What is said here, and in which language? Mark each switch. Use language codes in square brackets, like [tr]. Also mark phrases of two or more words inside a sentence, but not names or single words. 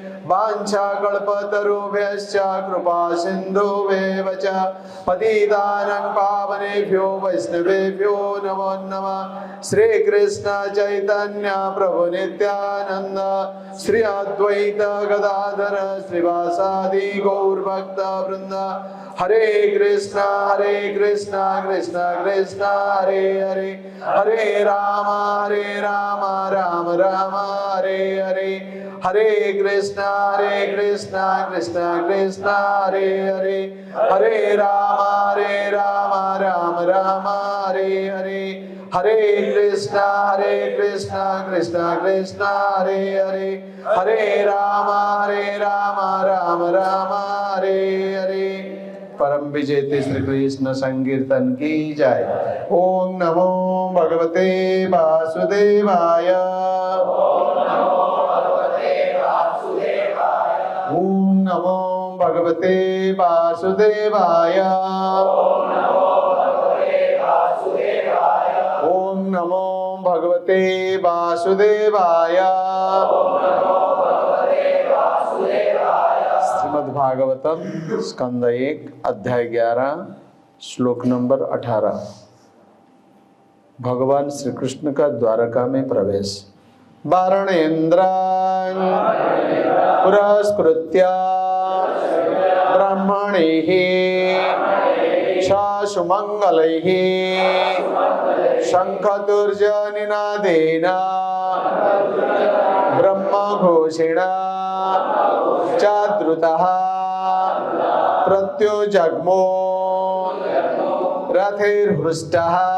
[sa] वाञ्छाकल्पतरुभ्यश्च कृपा सिन्धुभ्येव च पतितानां पावनेभ्यो वैष्णवेभ्यो नमो नमः। श्री कृष्ण चैतन्य प्रभु नित्यानंद श्री अद्वैत गदाधर श्रीवासादि गौरभक्त वृंद। हरे कृष्णा कृष्ण कृष्ण हरे हरे, हरे राम राम राम हरे हरे। हरे कृष्णा कृष्ण कृष्ण हरे हरे, हरे राम राम राम हरे हरे। हरे कृष्णा कृष्ण कृष्ण हरे हरे, हरे राम राम राम हरे हरे। [hi] परम विजेते श्री कृष्ण संकीर्तन की जय। [sa] ओम नमो भगवते वासुदेवाय। ओम नमो भगवते वासुदेवाय। ओम नमो भगवते वासुदेवाय। [hi] श्रीमद्भागवतम स्कंद 1 अध्याय 11 श्लोक नंबर 18। भगवान श्री कृष्ण का द्वारका में प्रवेश। [sa] वारणेन्द्रान् पुरस्कृत्य ब्रह्मणैः सुमंगलैः शंखतुर्जनिनादेन ब्रह्मघोषेण चाद्रुतः प्रत्युजग्मो रथैर्हृष्टः